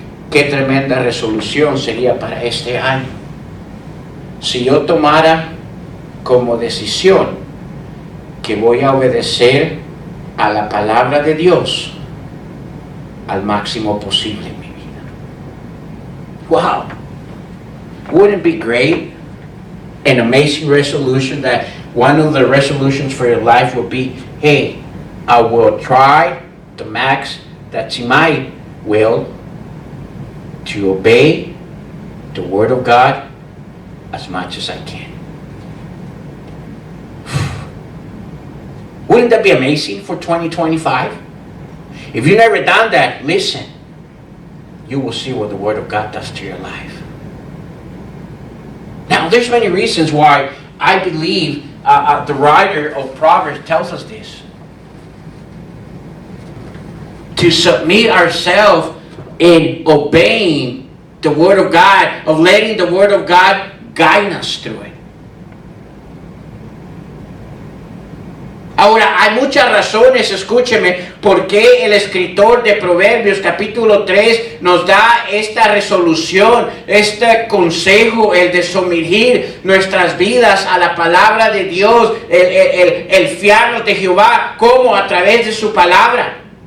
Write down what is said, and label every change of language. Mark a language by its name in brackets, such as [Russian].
[Spanish] Qué tremenda resolución sería para este año si yo tomara como decisión que voy a obedecer a la palabra de Dios al máximo posible en mi vida. [English] Wow. Wouldn't it be great? An amazing resolution that one of the resolutions for your life will be, hey, I will try the max that's in my will to obey the Word of God as much as I can. Wouldn't that be amazing for 2025? If you've never done that, listen. You will see what the Word of God does to your life. Now, there's many reasons why I believe the writer of Proverbs tells us this. To submit ourselves in obeying the Word of God, of letting the Word of God guide us through it. [Spanish] Ahora, hay muchas razones, escúcheme, por qué el escritor de Proverbios capítulo 3 nos da esta resolución, este consejo, el de sumergir nuestras vidas a la palabra de Dios, el fiarnos de Jehová, como a través de su palabra.